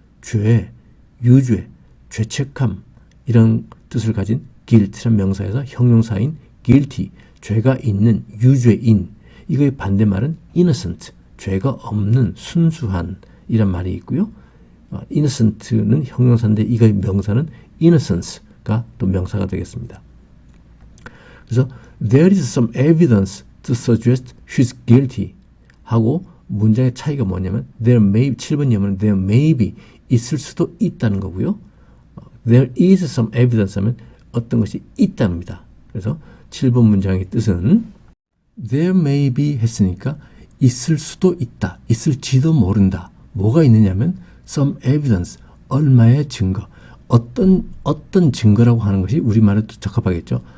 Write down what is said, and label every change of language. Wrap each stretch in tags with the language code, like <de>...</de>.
<ko>죄, 유죄, 죄책함 이런 뜻을 가진 guilt라는 명사에서 형용사인 guilty, 죄가 있는, 유죄인. 이거의 반대말은 innocent, 죄가 없는, 순수한 이란 말이 있고요. innocent는 형용사인데 이거의 명사는 innocence가 또 명사가 되겠습니다. 그래서</ko> <en>there is some evidence to suggest she's guilty</en> <ko>하고 문장의 차이가 뭐냐면 there may 7번 예문은</ko> <en>there may be</en> <ko>있을 수도 있다는 거고요.</ko> <en>there is some evidence</en> <ko>하면 어떤 것이 있답니다. 그래서 7번 문장의 뜻은</ko> <en>there may be</en> <ko>했으니까 있을 수도 있다. 있을지도 모른다. 뭐가 있느냐면</ko> <en>some evidence,</en> <ko>얼마의 증거. 어떤 증거라고 하는 것이 우리말에도 적합하겠죠.</ko>